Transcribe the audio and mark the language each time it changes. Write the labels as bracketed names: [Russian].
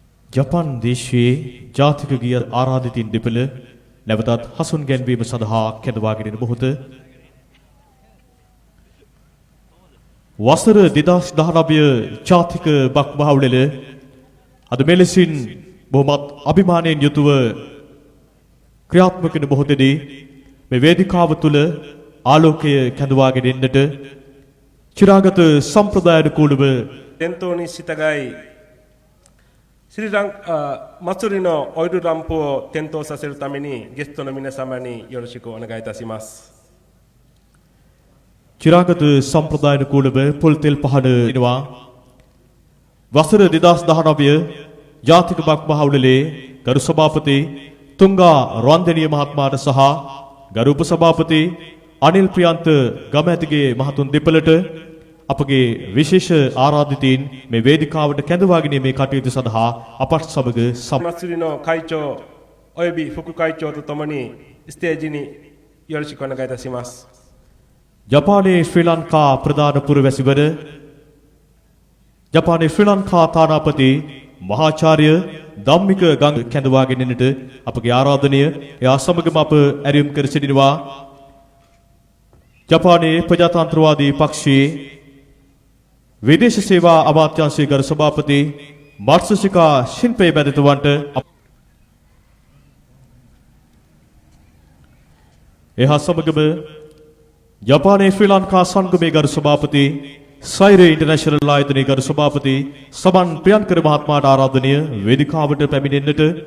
[Sinhala] ජපාන් දේශයේ ජාතික ගීය ආරාධිතින් දෙපළ නැවතත් හසුන් ගැන්වීම සඳහා කැඳවාගෙන මොහොත වසර 2019 ජාතික බක් මහවුලෙල අද මෙලෙසින් බොහොමත් අභිමානයෙන් යුතුව ක්‍රියාත්මක වෙන මොහොතේදී මේ වේදිකාව තුල ආලෝකය කැඳවාගෙන එන්නට චිරාගත සම්ප්‍රදායානුකූලව [Japanese] 伝統に従いスリランカ祭りのオイルランプを点灯させるためにゲストの皆様によろしくお願いいたします。 [Sinhala] චිරාගත සම්ප්‍රදායානුකූලව පොල් තෙල් පහන දෙනවා. වසර 2019 ජාතික බක් මහවුලේ ගරු සභාපති තුංගා රන්දෙනිය මහත්මයාට සහ ගරු උපසභාපති අනිල් ප්‍රියන්ත ගමැතිගේ මහතුන් දෙපළට අපගේ විශේෂ ආරාධිතයින් මේ වේදිකාවට කැඳවාගෙන මේ කටයුතු සඳහා අපත් සමග [Japanese] 祭りの会長および副会長とともにステージによろしくお願いいたします。 [Sinhala] ජපානයේ ශ්‍රී ලංකා ප්‍රධාන පුරවැසිවර ජපානයේ ශ්‍රී ලංකා තානාපති මහාචාර්ය ධම්මික ගංග කැඳවාගෙන එන්නට අපගේ ආරාධනය එයා සමගම අප ඇරයුම් කර සිටිනවා. ජපානයේ ප්‍රජාතන්ත්‍රවාදී පක්ෂයේ විදේශ සේවා අමාත්‍යාංශයේ ගරු සභාපති මාර්සසිකා ශිල්පේ මැතිතුමන්ට එහා සමගම ජපානයේ ශ්‍රී ලංකා සංගමේ ගරු සභාපති සයිරේ ඉන්ටර්නැෂනල් ආයතනයේ ගරු සභාපති සමන් ප්‍රියන්කර මහත්මයාට ආරාධනය වේදිකාවට පැමිණෙන්නට